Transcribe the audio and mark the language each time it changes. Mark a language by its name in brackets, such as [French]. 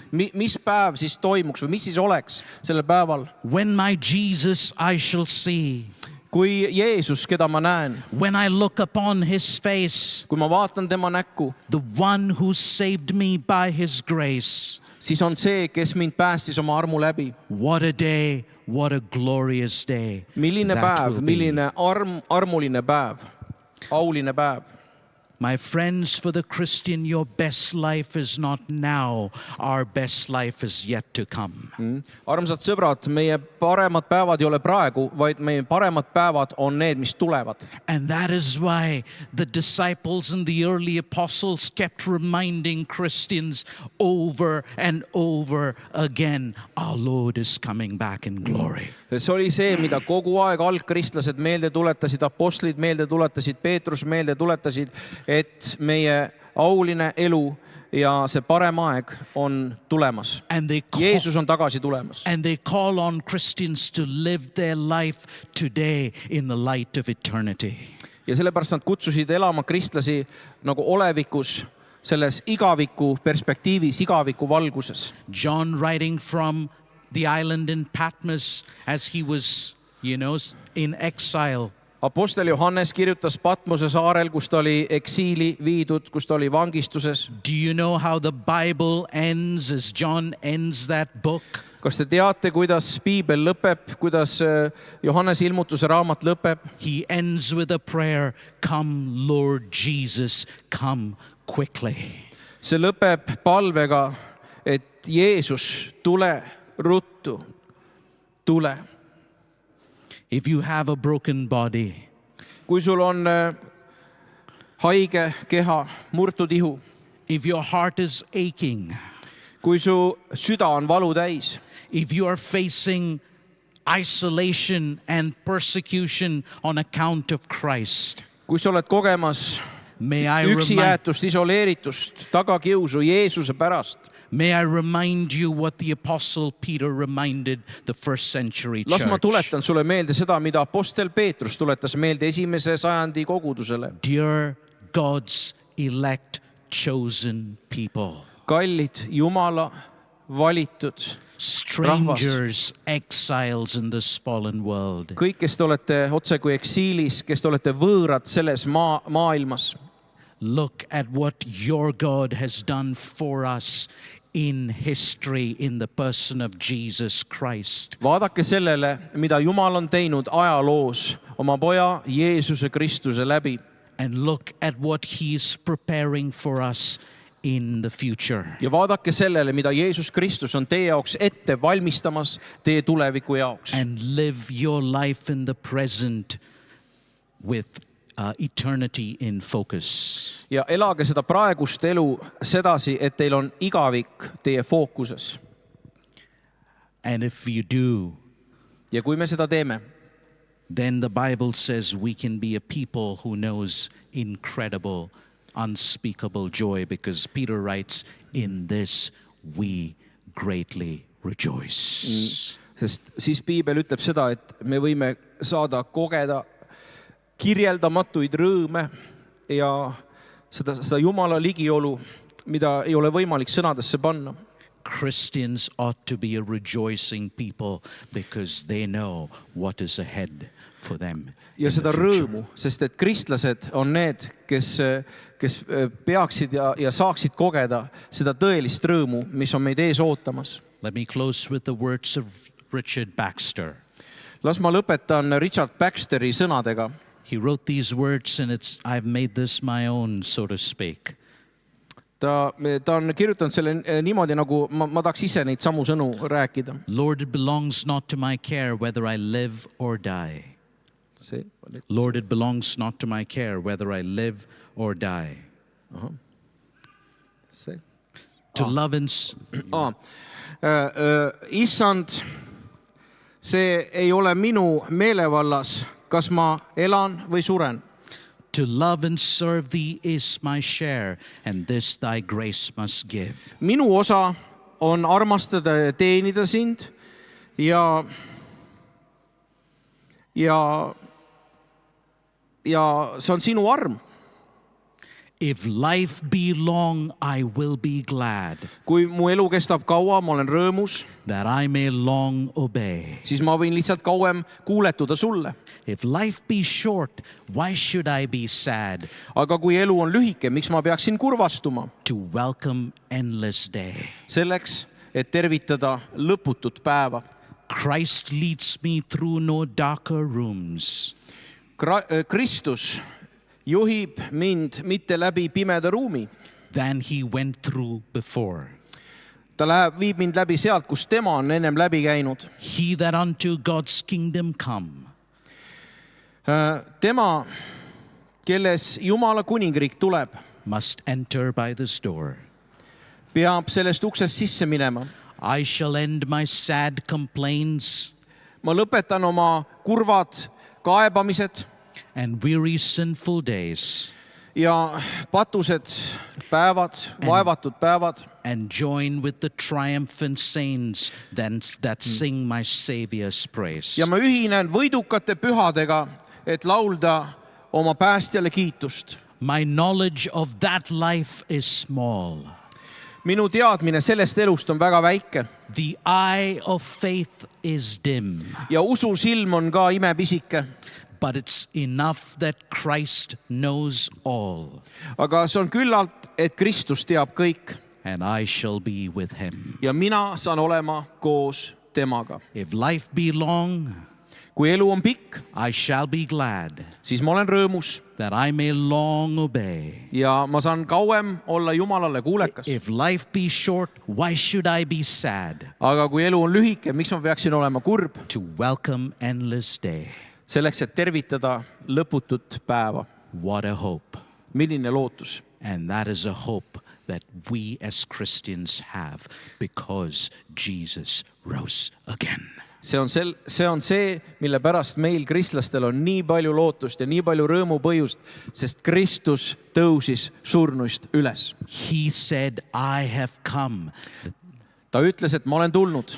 [Estonian] Mis päev siis toimuks või mis siis oleks sellel päeval? [English] When my Jesus I shall see. [Estonian] Kui Jeesus, keda ma näen. [English] When I look upon his face. [Estonian] Kui ma vaatan tema näkku. [English] The one who saved me by his grace. [Estonian] siis on see, kes mind päästis oma armu läbi. [English] What a day, what a glorious day. [Estonian] Milline [English] that [Estonian] päev, [English] will be. [Estonian] milline armuline päev, auline päev. [English] My friends, for the Christian, your best life is not now. Our best life is yet to come. [Estonian] Armsad sõbrad, meie paremad päevad ei ole praegu, vaid meie paremad päevad on need, mis tulevad. [English] And that is why the disciples and the early apostles kept reminding Christians over and over again, our Lord is coming back in glory. [Estonian] See oli see, mida kogu aeg algkristlased meelde tuletasid, apostlid meelde tuletasid, Peetrus meelde tuletasid, et meie auline elu ja see parem aeg on tulemas. Jeesus on tagasi tulemas. [English] And they call on Christians to live their life today in the light of eternity. [Estonian] Ja sellepärast nad kutsusid elama kristlasi nagu olevikus, selles igaviku perspektiivis, igaviku valguses. [English] John, writing from the island in Patmos as he was, in exile, [Estonian] Apostel Johannes kirjutas Patmose saarel, kus ta oli eksiili viidud, kus ta oli vangistuses. [English] Do you know how the Bible ends as John ends that book? [Estonian] Kas te teate, kuidas Piibel lõpeb, kuidas Johannese ilmutuse raamat lõpeb? [English] He ends with a prayer, come Lord Jesus, come quickly. [Estonian] See lõpeb palvega, et Jeesus, tule ruttu, tule. [English] If you have a broken body, [Estonian] kui sul on haige keha, murtud ihu, [English] if your heart is aching, [Estonian] kui su süda on valu täis, [English] if you are facing isolation and persecution on account of Christ, [Estonian] kui sa oled kogemas üksijäetust, isoleeritust, tagakiusu Jeesuse pärast, [English] may I remind you what the Apostle Peter reminded the first century church. [Estonian] Las ma tuletan sulle meelde seda, mida apostel Peetrus tuletas meelde esimese sajandi kogudusele. [English] Dear God's elect chosen people. [Estonian] Kallid Jumala valitud [English] strangers, exiles in this fallen world. [Estonian] Kõik, kes te olete otse kui eksiilis, kes te olete võõrad selles maailmas. [English] Look at what your God has done for us in history in the person of Jesus Christ. [Estonian] Vaadake sellele, mida Jumal on teinud ajaloos oma poja Jeesuse Kristuse läbi. [English] And look at what he is preparing for us in the future. [Estonian] Ja vaadake sellele, mida Jeesus Kristus on teie jaoks ette valmistamas teie tuleviku jaoks. [English] And live your life in the present with eternity in focus. [Estonian] Ja elage seda praegust elu sedasi, et teil on igavik teie fookuses. [English] And if you do, [Estonian] ja kui me seda teeme, [English] then the Bible says we can be a people who knows incredible, unspeakable joy, because Peter writes, in this we greatly rejoice. [Estonian] Sest siis Piibel ütleb seda, et me võime saada kogeda kirjeldamatuid rõõme ja seda Jumala ligiolu, mida ei ole võimalik sõnadesse panna. [English] Christians ought to be a rejoicing people because they know what is ahead for them. [Estonian] Ja seda rõõmu, sest et kristlased on need, kes peaksid ja saaksid kogeda seda tõelist rõõmu, mis on meid ees ootamas. [English] Let me close with the words of Richard Baxter. [Estonian] Las ma lõpetan Richard Baxteri sõnadega. [English] He wrote these words and I've made this my own, so to speak. [Estonian] Ta on kirjutanud selle niimoodi, nagu ma tahaks ise neid samu sõnu rääkida. [English] Lord, it belongs not to my care whether I live or die. Lord, it belongs not to my care whether I live or die. To love and... [Estonian] Issand, see ei ole minu meelevallas, kas ma elan või suren. [English] To love and serve thee is my share, and this thy grace must give. [Estonian] Minu osa on armastada ja teenida sind ja see on sinu arm. [English] If life be long, I will be glad. [Estonian] Kui mu elu kestab kaua, ma olen rõõmus. [English] That I may long obey. [Estonian] Siis ma võin lihtsalt kauem kuuletuda sulle. [English] If life be short, why should I be sad? [Estonian] Aga kui elu on lühike, miks ma peaksin kurvastuma? [English] To welcome endless day. [Estonian] Selleks, et tervitada lõputut päeva. [English] Christ leads me through no darker rooms. [Estonian] Kristus juhib mind mitte läbi pimeda ruumi. [English] Than he went through before. [Estonian] Ta viib mind läbi sealt, kus tema on ennem läbi käinud. [English] He that unto God's kingdom come. [Estonian] Tema, kelles Jumala kuningriik tuleb, [English] Must enter by this door. [Estonian] peab sellest uksest sisse minema. [English] I shall end my sad complaints [Estonian] Ma lõpetan oma kurvad kaebamised [English] and weary sinful days [Estonian] ja patused päevad, vaevatud päevad [English] and join with the triumphant saints that sing my Savior's praise. [Estonian] ja ma ühinen võidukate pühadega, et laulda oma päästjale kiitust. [English] My knowledge of that life is small. [Estonian] Minu teadmine sellest elust on väga väike [English] The eye of faith is dim, [Estonian] ja ususilm on ka imepisike, [English] but it's enough that Christ knows all, [Estonian] aga see on küllalt, et Kristus teab kõik [English] and I shall be with him. [Estonian] ja mina saan olema koos temaga. [English] If life be long, [Estonian] Kui elu on pikk, [English] I shall be glad [Estonian] siis ma olen rõõmus [English] that I may long obey. [Estonian] ja ma saan kauem olla Jumalale kuulekas. [English] If life be short, why should I be sad? [Estonian] Aga kui elu on lühike, miks ma peaksin olema kurb? [English] To welcome endless day. [Estonian] Selleks, et tervitada lõputut päeva. [English] What a hope. [Estonian] Milline lootus. [English] And that is a hope that we as Christians have because Jesus rose again. [Estonian] See on see, mille pärast meil kristlastel on nii palju lootust ja nii palju rõõmu põhjust, sest Kristus tõusis surnuist üles. [English] He said, I have come [Estonian] Ta ütles, et ma olen tulnud,